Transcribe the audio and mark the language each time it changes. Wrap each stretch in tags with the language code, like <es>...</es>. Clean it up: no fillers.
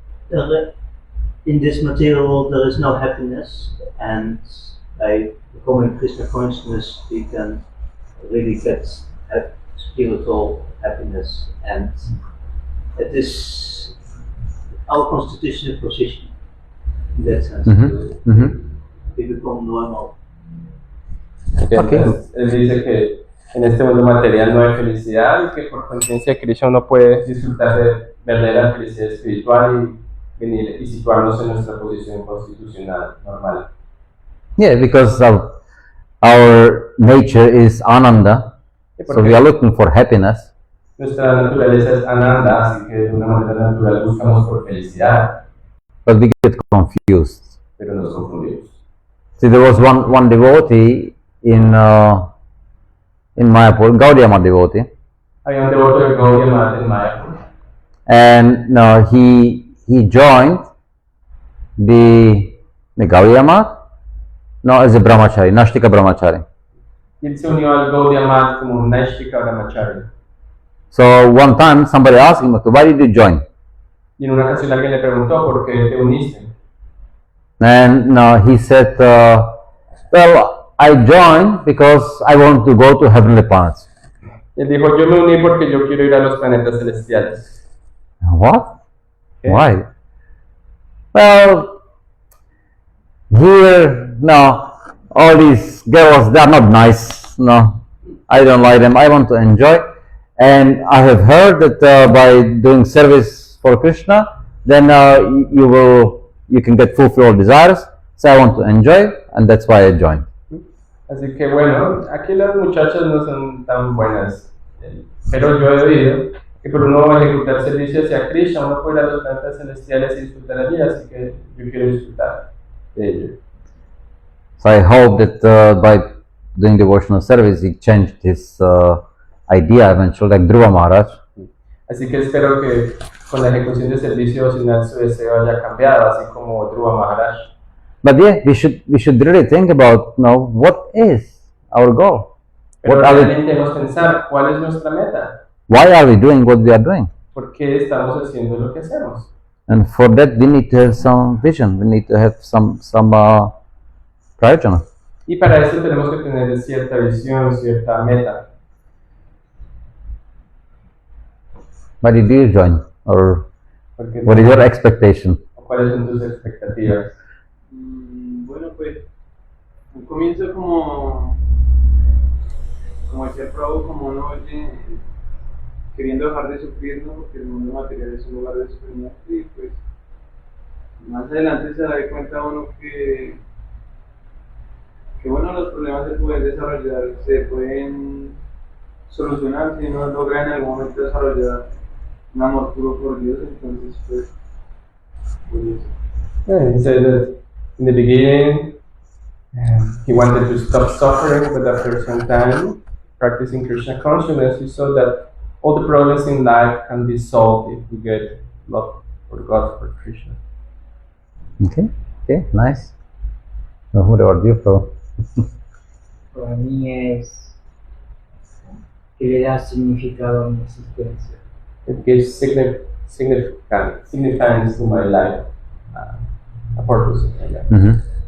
<en>In this material world, there is no happiness, and by becoming Krishna consciousness, we can really get spiritual happiness, and it is our constitutional position in that sense. We become normal. Okay.</en> <es>Él dice que en este mundo material no hay felicidad y que por conciencia de Krishna uno puede disfrutar de verdadera felicidad espiritual y venir y situarnos en nuestra posición constitucional normal.</es> <en>Yeah, because our nature is ananda, so we are looking for happiness.</en> <es>Nuestra naturaleza es ananda, así que de una manera natural buscamos por felicidad.</es> <en>But we get confused.</en> <es>Pero nos confundimos.</es> <en>See, there was one devotee in Mayapur, Gaudiya Math devotee.</en> <es>Había un devoto de Gaudiya Math en Mayapur.</es> <en>And he joined the Gaudiya Math, as a brahmachari, Nashtika brahmachari.</en> <es>Y él se unió al Gaudiya Math como un Nashtika brahmachari.</es> <en>So one time somebody asked him, why did you join?</en> <es>Y en una ocasión alguien le preguntó por qué te uniste.</es> <en>And he said, well, I joined because I want to go to heavenly planets.</en> <es>Él dijo, yo me uní porque yo quiero ir a los planetas celestiales.</es> <en>What? Okay. Why? Well, here, all these girls, they are not nice. No, I don't like them. I want to enjoy. And I have heard that by doing service for Krishna, then you can get fulfilled desires. So I want to enjoy, and that's why I joined.</en> <es>Así que bueno, aquí las muchachas no son tan buenas, pero yo he oído que por uno ejecutar servicio hacia Krishna, uno puede ir a los planetas celestiales y disfrutar allí, así que yo quiero disfrutar de ello.</es> <en>So I hope that by doing devotional service, he changed his idea eventually, like Dhruva Maharaj.</en> <es>Así que espero que con la ejecución de servicio devocional su deseo haya cambiado, así como Dhruva Maharaj.</es> <en>But yeah, we should really think about what is our goal.</en> <es>Pero</es> <en>What are we,</en> <es>realmente debemos pensar cuál es nuestra meta,</es> <en>why are we doing what we are doing?</en> <es>por qué estamos haciendo lo que hacemos.</es> <en>And for that, we need to have some vision. We need to have some prayojana.</en> <es>Y para eso tenemos que tener cierta visión, cierta meta.</es> <en>Why did you join? Or</en> <es>Porque</es> <en>what is your expectation?</en> <es>¿Cuáles son tus expectativas? Bueno, pues, un comienzo como decía Prabhu, como uno oye, queriendo dejar de sufrir, ¿no? Porque el mundo material es un lugar de sufrimiento y pues más adelante se da cuenta uno que bueno, los problemas se pueden desarrollar, se pueden solucionar si uno logra en algún momento desarrollar un amor puro por Dios, entonces pues eso.</es> <en>Yeah, he said that in the beginning he wanted to stop suffering, but after some time practicing Krishna consciousness, he saw that all the problems in life can be solved if we get love for God, for Krishna. Okay, nice. So who about you, Prabhu?</en> <es>Para mí es que le da significado a mi existencia.</es> <en>It gives significance to my life, a purpose in my life.</en>